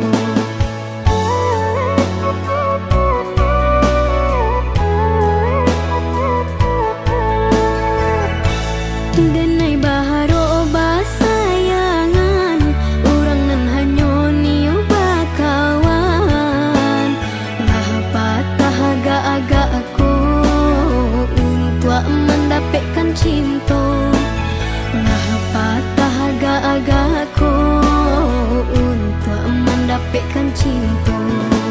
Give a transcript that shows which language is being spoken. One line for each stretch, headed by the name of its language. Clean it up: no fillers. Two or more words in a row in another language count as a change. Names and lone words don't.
Minangkabau: Denai baharo basayangan, orang nan hanyo niyo bakawan.
Indonesian: Lah patah agak-agak aku untuk mendapatkan cinta. Lah patah agak-agak aku untuk mendapatkan cinta.